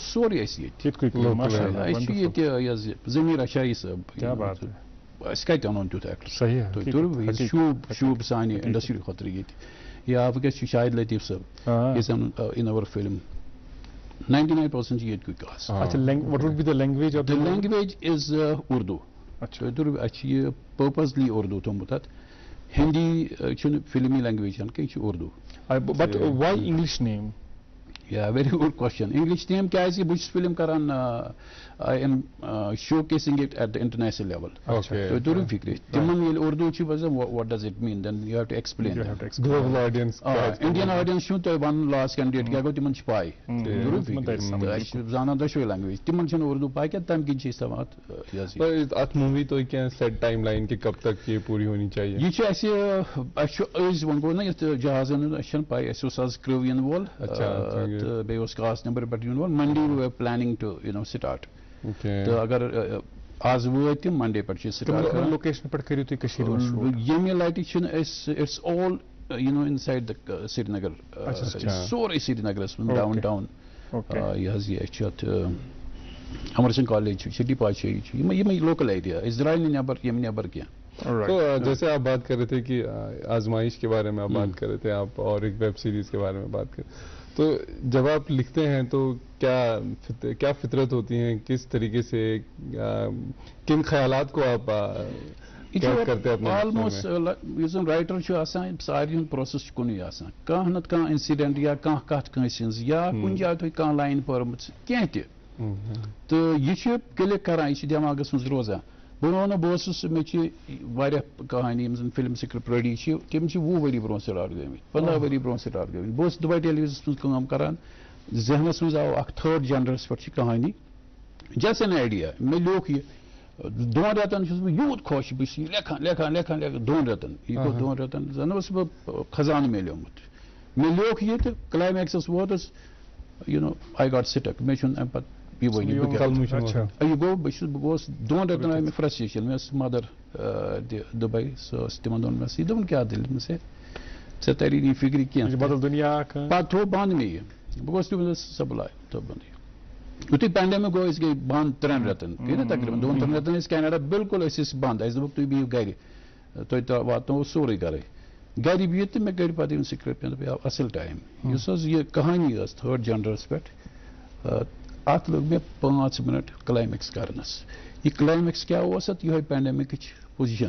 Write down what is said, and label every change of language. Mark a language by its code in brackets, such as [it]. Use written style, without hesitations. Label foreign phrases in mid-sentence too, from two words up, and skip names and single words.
[ks] سورُے اَسہِ ییٚتہِ أسۍ چھِ ییٚتہِ یہِ حظ ضمیٖر اشایی صٲب أسۍ کتہِ اَنون تیُتھ ایکٹر تُہۍ تٔرِو شوٗب سانہِ انڈسٹری خٲطرٕ ییٚتہِ یا وٕنکیٚس چھُ شاہد لطیف صٲب یُس زن [en] in our film [ks] 99% چھِ ییٚتہِ کُے آسان [en] the language is [ks] اردوٗ تُہۍ تٔرِو اَسہِ چھِ یہِ پٔرپزلی اردوٗ تھوٚمُت اتھ ہِندی چھُنہٕ فِلمی لینگویج کینٛہہ یہِ چھُ اردوٗ یا [en] very good question [ks] انگلش نیم کیازِ بہٕ چھُس فِلم کران [en] I am showcasing it at the international level [ks] تُہۍ تٔرِو فِکرِ تِمن ییٚلہِ اردوٗ چھُ باسان [en] what does it mean then you have to explain Indian audience [ks] چھُنہٕ تۄہہِ وَنُن [en] last candidate [ks] کیٛاہ گوٚو تِمن چھِ پاے اَسہِ چھِ زانان دۄشوے لینگویج تِمن چھُنہٕ اردوٗ پاے کینٛہہ تَمہِ کِنۍ چھِ أسۍ تھاوان اتھ موٗوی تُہۍ کینٛہہ [en] set timeline [ur] کہِ کب تک یہ پوٗری ہونی چاہیے [ks] یہِ چھُ اَسہِ چھُ أزۍ وۄنۍ گوٚو نہ یَتھ جہازن ہُنٛد اَسہِ چھَنہٕ پاے اَسہِ اوس آز کرٛو یِنہٕ وول تہٕ بیٚیہِ اوس کاسٹ نمبر پٮ۪ٹھ یِنہٕ وول [en] Monday we are planning to start [ks] تہٕ اگر آز وٲتۍ تِم منڈے پٮ۪ٹھ چھِ سٹارٹ لوکیشن پٮ۪ٹھ کٔرِو تُہۍ کٔشیٖرِ منٛز ییٚمہِ لٹہِ چھُنہٕ أسۍ [en] it's all inside the Srinagar [ks] سورُے سرینگرس منٛز ڈاوُن ٹاوُن یہِ حظ یہِ اَسہِ چھُ اتھ امر سنگھ کالیج چھُ شٹی پادشاہی چھُ یِمے [en] local area [ks] أسۍ درٛاے نہٕ نٮ۪بر ییٚمہِ نٮ۪بر کینٛہہ [ur] تو جیسے آپ بات کر رہے تھے کہ آزمائش کے بارے میں آپ بات کر رہے تھے آپ اور ایک [en] web series [ur] کے بارے میں بات کر تو جب آپ لکھتے ہیں تو کیا فطرت ہوتی ہیں کس طریقے سے کن خیالات کو آپ کرتے ہیں [ks] آلموسٹ یُس زن رائٹر چھُ آسان سارنٕے ہُنٛد پروسیس چھُ کُنُے آسان کانٛہہ نتہٕ کانٛہہ انسیڈنٹ یا کانٛہہ کتھ کٲنٛسہِ ہٕنٛز یا کُنہِ جایہِ تۄہہِ کانٛہہ لایِن پٔرمٕژ کینٛہہ تہِ تہٕ یہِ چھُ کِلِک کران یہِ چھُ دٮ۪ماغس منٛز روزان بہٕ وَنو بہٕ اوسُس مےٚ چھِ واریاہ کہانی یِم زن [en] film script ready [ks] چھِ تِم چھِ 20 ؤری برونٛہہ سٹارٹ گٔمٕتۍ 15 ؤری برونٛہہ سٹارٹ گٔمٕتۍ بہٕ اوسُس دُبے ٹیلی وِجنس منٛز کٲم کران ذہنس منٛز آو اکھ 3rd جنرس پٮ۪ٹھ چھِ کہانی [en] just an idea [ks] مےٚ لیوکھ یہِ 2 رٮ۪تن چھُس بہٕ یوٗت خۄش بہٕ چھُس یہِ لیکھان 2 رٮ۪تن یہِ گوٚو 2 رٮ۪تن زن اوس بہٕ خزانہٕ میلیومُت مےٚ لیوکھ یہِ تہٕ کلایمیکسس ووتُس [en] I got stuck [ks] مےٚ چھُنہٕ اَمہِ پَتہٕ پیٖوٲنی بہٕ کیٛاہ یہِ گوٚو بہٕ گوس دۄن رٮ۪تن آیہِ مےٚ فرسٹریشن مےٚ ٲس مدر دُبے سۄ ٲس تِمن دۄہن مےٚ ٲس یہِ دوٚپُن کیٛاہ دٔلیٖل دوٚپمَس ہے ژےٚ تری نہٕ یہِ فِکرِ کینٛہہ [ur] بدل دُنیا [ks] پَتہٕ تھوٚو بنٛد مےٚ یہِ بہٕ گوس تٔمِس سپلاے تھوٚو بنٛد یہِ یُتھُے پینڈیمِک گوٚو أسۍ گٔے بنٛد 3 رٮ۪تن گٔے نا تقریٖبن 2-3 رٮ۪تن ٲسۍ کینیڈا بالکل أسۍ ٲسۍ بنٛد اَسہِ دوٚپُکھ تُہۍ بِہِو گرِ تۄہہِ واتناوو سورُے گرے گرِ بِہِتھ تہٕ مےٚ کٔرۍ پَتہٕ یِم سِکرِپٹ مےٚ دوٚپ اَصٕل ٹایم یُس حظ یہِ کہانی ٲس 3rd جنرَس پٮ۪ٹھ اَتھ لوٚگ مےٚ 5 مِنٹ کلایمیکس کرنَس یہِ کلایمیکس کیٛاہ اوس اَتھ یِہوٚے پینڈیمِکٕچ پوزِشن